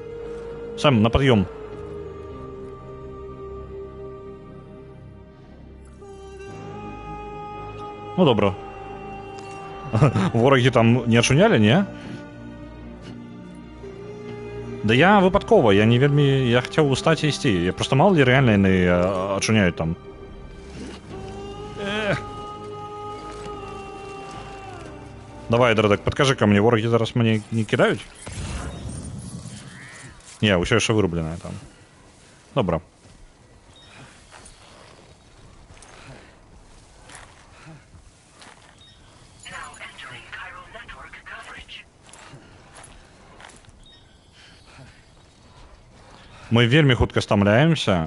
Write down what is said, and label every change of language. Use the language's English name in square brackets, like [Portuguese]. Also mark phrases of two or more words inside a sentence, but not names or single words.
[Belarusian] Сэм, на пад'ём. Ну, добра. Ворагі там не ачунялі, не? Да я выпадкова, я не вельмі... Я хацеў устаць і ісці. Я просто [Russian] мало ли [Belarusian] рэальна яны ачуняюць там. Давай, Дрэдак, падкажы-ка мне, ворагі зараз мяне не кідаюць? Не, ўсё яшчэ вырубленае там. Добра. Мы вельмі хутка стамляемся.